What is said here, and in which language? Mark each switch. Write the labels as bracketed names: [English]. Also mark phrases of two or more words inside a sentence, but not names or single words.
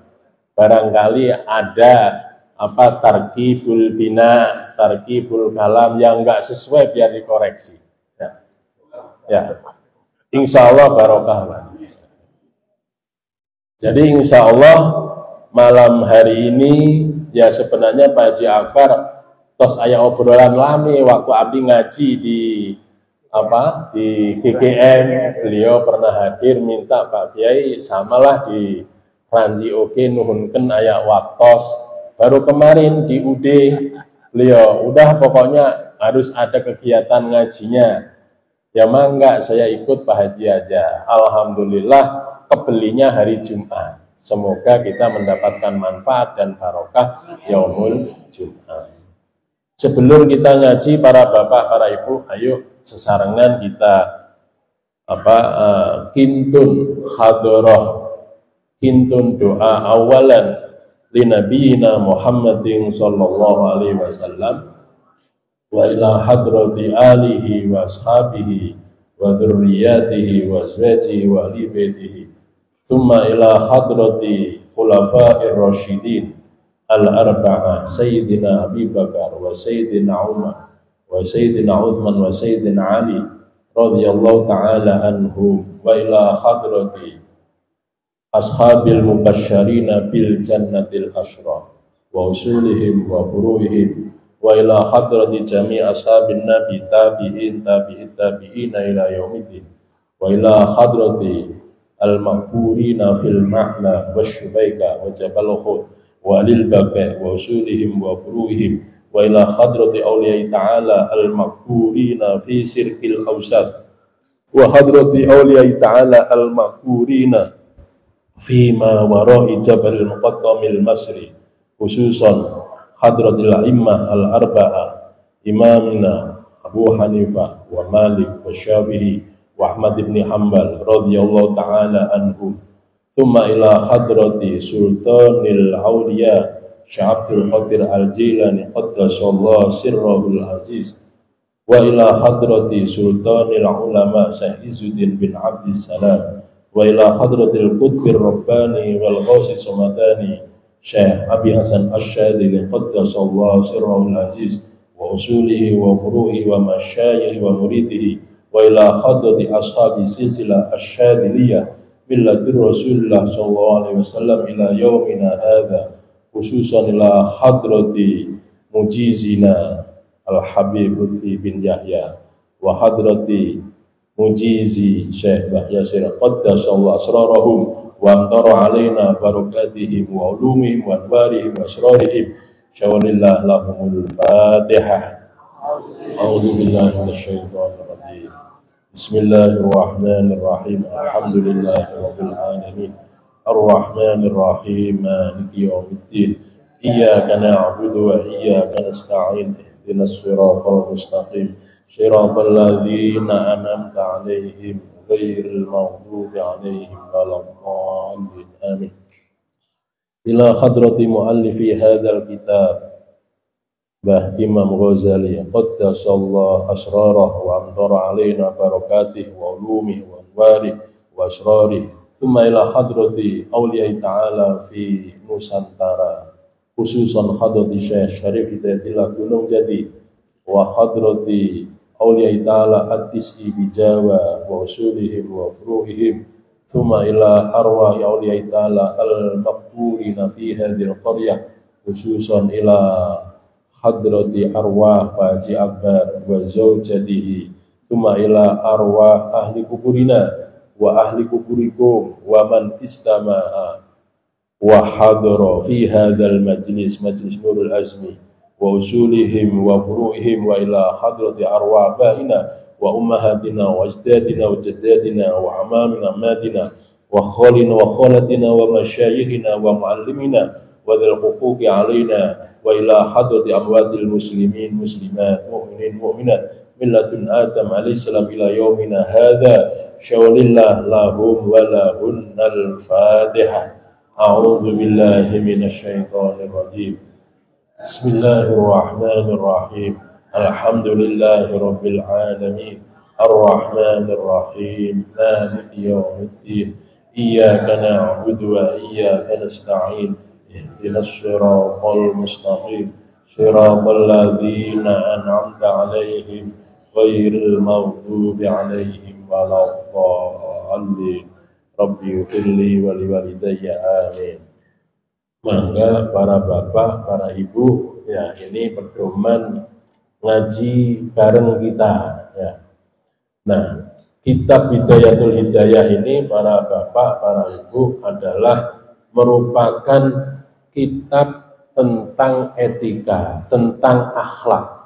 [Indonesian] Barangkali ada apa [Arabic] تركيب البناء، تركيب الكلام [Indonesian] yang nggak sesuai, biar dikoreksi. Ya. [Arabic] إن شاء الله [Indonesian] barokah. Jadi [Arabic] إن شاء الله [Indonesian] malam hari ini ya sebenarnya Pak Haji Akbar [Sundanese] tos aya obrolan lami waktu abdi ngaji [Indonesian] di GGM, beliau pernah hadir minta Pak Kiai samalah di Ranji Oke [Sundanese] nuhunken aya waktos. [Indonesian] Baru kemarin di UD beliau udah pokoknya harus ada kegiatan ngajinya. Ya mangga saya ikut Pak Haji aja. Alhamdulillah kebelinya hari Jumat. Semoga kita mendapatkan manfaat dan barokah [Arabic] يوم الجمعة. [Indonesian] Sebelum kita ngaji para bapak, para ibu, ayo [Javanese] sesarengan kita kintun hadroh, kintun doa [Arabic] أولا لنبينا محمد صلى الله عليه وسلم وإلى حضرة آله وأصحابه وذرياته وأزواجه وأهل بيته ثم إلى حضرة الخلفاء الراشدين الأربعة سيدنا أبي بكر وسيدنا عمر وسيدنا عثمان وسيدنا علي رضي الله تعالى عنهم وإلى حضرة أصحاب المبشرين بالجنة العشرة وأصولهم وفروعهم وإلى حضرة جميع أصحاب النبي التابعين تابعي التابعين إلى يوم الدين وإلى حضرة المقبورين في المعلا والشبيكة وجبل أحد وللبقيع وأصولهم وفروعهم وإلى حضرة أولياء تعالى المقبورين في سرك الأوسط وحضرة أولياء تعالى المقبورين في ما وراء جبل مقدم المصري خصوصا حضرة الأئمة الأربعة إمامنا أبو حنيفة ومالك والشافعي وأحمد ابن حنبل رضي الله تعالى عنهم ثم إلى حضرة سلطان الأولياء الشيخ عبد القادر الجيلاني قدس الله سره العزيز وإلى حضرة سلطان العلماء الشيخ عز الدين بن عبد السلام وإلى حضرة القطب الرباني والغوث الصمداني الشيخ أبي الحسن الشاذلي قدس الله سره العزيز وأصوله وفروعه ومشايخه ومريديه وإلى حضرة أصحاب السلسلة الشاذلية ملة رسول الله صلى الله عليه وسلم إلى يومنا هذا خصوصا إلى حضرة مجيزنا الحبيب لطفي بن يحيى وحضرة مجيز الشيخ ياسر قدس الله أسرارهم وأمطر علينا بركاتهم وعلومهم وأنوارهم وأسرارهم شيء لله لهم الفاتحة. أعوذ بالله من الشيطان الرجيم. بسم الله الرحمن الرحيم الحمد لله رب العالمين. الرحمن الرحيم مالك يوم الدين إياك نعبد وإياك نستعين. اهدنا الصراط المستقيم صراط الذين أنعمت عليهم غير المغضوب عليهم ولا الضالين. آمين إلى حضرة مؤلف هذا الكتاب باه إمام غزالي قدس الله أسراره وأمطر علينا بركاته وعلومه وأنواره وأسراره. ثم إلى حضرة أولياء تعالى في نوسانتارا خصوصا حضرة الشيخ شريف هداية الله جونونج جاتي وحضرة أولياء تعالى التسعة بجاوة وأصولهم وفروعهم. ثم إلى أرواح أولياء تعالى المقبورين في هذه القرية خصوصا إلى حضرة أرواح باك حاجي أكبر وزوجته. ثم إلى أرواح أهل قبورنا وأهل قبوركم ومن استمع وحضر في هذا المجلس نور عزمي وأصولهم وفروعهم وإلى حضرة أرواح آبائنا وأمهاتنا وأجدادنا وجداتنا وأعمامنا عماتنا وأخوالنا وخالاتنا ومشايخنا ومعلمينا وذي الحقوق علينا وإلى حضرة أموات المسلمين المسلمات المؤمنين المؤمنات ملة آدم عليه السلام إلى يومنا هذا شيء لله لهم ولهن الفاتحة. أعوذ بالله من الشيطان الرجيم. بسم الله الرحمن الرحيم الحمد لله رب العالمين. الرحمن الرحيم مالك يوم الدين. إياك نعبد وإياك نستعين. اهدنا الصراط المستقيم صراط الذين أنعمت عليهم غير المغضوب عليهم ولا الضالين. رب اغفر لي ولوالدي. Amin. [Indonesian] Mangga para bapak, para ibu, ya ini pedoman ngaji bareng kita ya. Nah, kitab Bidayatul Hidayah ini para bapak, para ibu adalah merupakan kitab tentang etika, tentang akhlak.